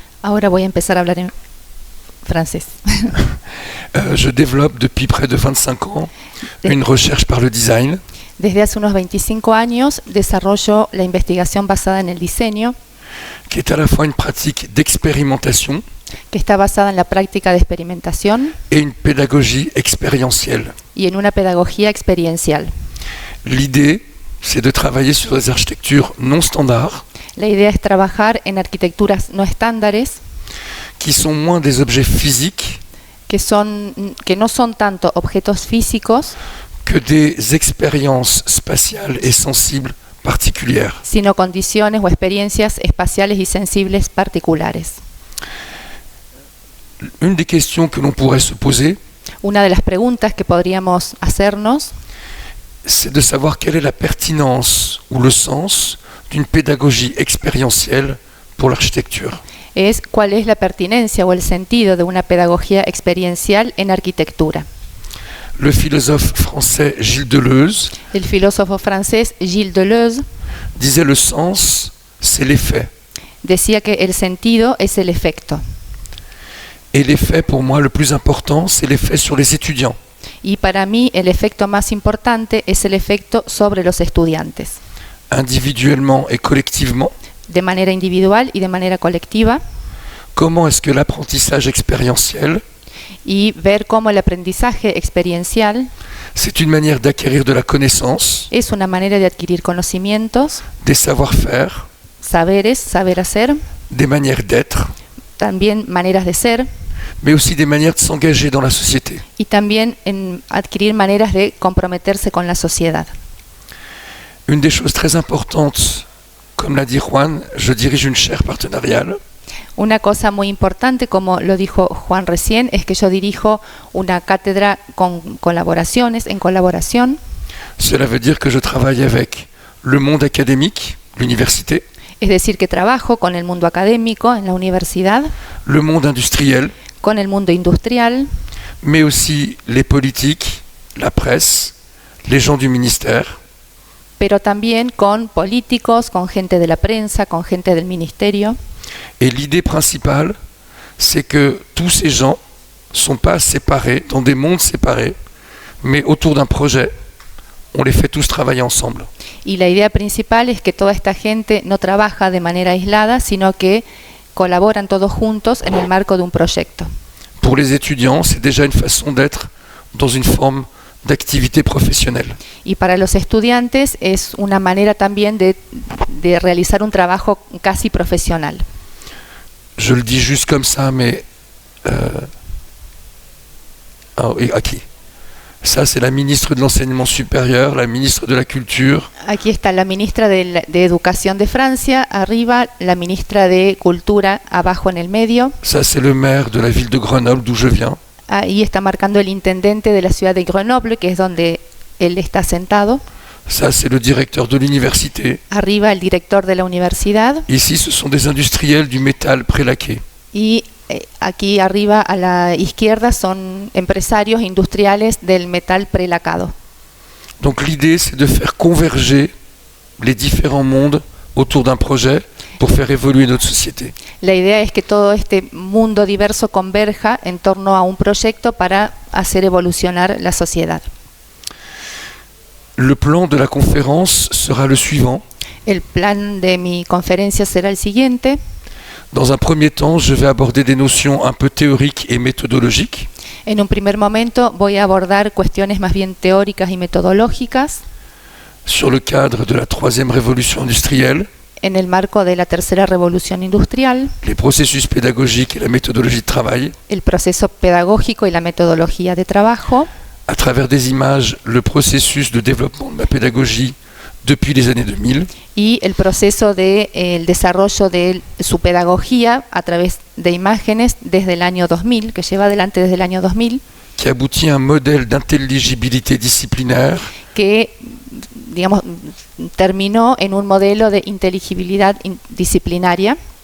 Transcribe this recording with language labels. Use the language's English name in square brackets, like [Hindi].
[Spanish] Ahora voy a empezar a hablar en francés. [French] Je développe depuis près de 25 ans une recherche par le design. [Spanish] Desde hace unos 25 años desarrollo la investigación basada en el diseño, [French] qui est à la fois une pratique d'expérimentation [Spanish] que está basada en la práctica de experimentación [French] et une pédagogie expérientielle. [Spanish] y en una pedagogía experiencial. [French] L'idée, c'est de travailler sur des architectures non standards. [Spanish] La idea es trabajar en arquitecturas no estándares, [French] qui sont moins des objets physiques [Spanish] que no son tanto objetos físicos, [French] que des expériences spatiales et sensibles particulières. [Spanish] sino condiciones o experiencias espaciales y sensibles particulares. [French] Une des questions que l'on pourrait se poser, [Spanish] Una de las preguntas que podríamos hacernos [French] c'est de savoir quelle est la pertinence ou le sens d'une pédagogie expérientielle pour l'architecture. [Spanish] es cuál es la pertinencia o el sentido de una pedagogía experiencial en arquitectura. [French] Le philosophe français Gilles Deleuze [Spanish] El filósofo francés Gilles Deleuze [French] disait le sens, c'est l'effet. [Spanish] decía que el sentido es el efecto. [French] Et l'effet, pour moi, le plus important, c'est l'effet sur les étudiants. [Spanish] Y para mí el efecto más importante es el efecto sobre los estudiantes, [French] individuellement et collectivement. [Spanish] de manera individual y de manera colectiva, [French] Comment est-ce que l'apprentissage expérientiel, [Spanish] y ver cómo el aprendizaje experiencial [French] c'est une manière d'acquérir de la connaissance, [Spanish] es una manera de adquirir conocimientos, [French] des savoir-faire, [Spanish] saberes, saber hacer, [French] des manières d'être, [Spanish] también maneras de ser, [French] mais aussi des manières de s'engager dans la société. [Spanish] y también en adquirir maneras de comprometerse con la sociedad. [French] Une des choses très importantes, comme l'a dit Juan, je dirige une chaire partenariale. [Spanish] Una cosa muy importante, como lo dijo Juan recién, es que yo dirijo una cátedra con colaboraciones, en colaboración. [French] Cela veut dire que je travaille avec le monde académique, l'université, [Spanish] Es decir, que trabajo con el mundo académico en la universidad, [French] le monde industriel, [Spanish] con el mundo industrial, [French] mais aussi les politiques, la presse, les gens du ministère, [Spanish] pero también con políticos, con gente de la prensa, con gente del ministerio. [French] et l'idée principale, c'est que tous ces gens ne sont pas séparés, dans des mondes séparés, mais autour d'un projet, on les fait tous travailler ensemble. [Spanish] Y la idea principal es que toda esta gente no trabaja de manera aislada, sino que colaboran todos juntos en el marco de un proyecto. [French] Pour les étudiants, c'est déjà une façon d'être dans une forme d'activité professionnelle. [Spanish] Y para los estudiantes es una manera también de realizar un trabajo casi profesional. [French] Je le dis juste comme ça, mais... [Spanish] Aquí. [French] Ça, c'est la ministre de l'Enseignement supérieur, la ministre de la Culture. [Spanish] Aquí está la ministra de Educación de Francia, arriba la ministra de Cultura, abajo en el medio. [French] Ça, c'est le maire de la ville de Grenoble, d'où je viens. [Spanish] Ahí está marcando el intendente de la ciudad de Grenoble, que es donde él está sentado. [French] Ça, c'est le directeur de l'université. [Spanish] Arriba el director de la universidad. [French] Ici, ce sont des industriels du métal prélaqué. [Spanish] Y aquí arriba a la izquierda son empresarios industriales del metal prelacado. [French] Donc l'idée, c'est de faire converger les différents mondes autour d'un projet pour faire évoluer notre société. [Spanish] La idea es que todo este mundo diverso converja en torno a un proyecto para hacer evolucionar la sociedad. [French] Le plan de la conférence sera le suivant. [Spanish] El plan de mi conferencia será el siguiente. [French] Dans un premier temps, je vais aborder des notions un peu théoriques et méthodologiques. [Spanish] En un primer momento voy a abordar cuestiones más bien teóricas y metodológicas [French] sur le cadre de la troisième révolution industrielle, [Spanish] en el marco de la tercera revolución industrial, [French] les processus pédagogiques et la méthodologie de travail, [Spanish] el proceso pedagógico y la metodología de trabajo, [French] à travers des images, le processus de développement de la pédagogie depuis les années 2000, [Spanish] y el proceso de el desarrollo de su pedagogía a través de imágenes desde el año 2000, que lleva adelante desde el año 2000, [French] qui aboutit à un modèle d'intelligibilité disciplinaire [Spanish] que digamos terminó en un modelo de inteligibilidad disciplinaria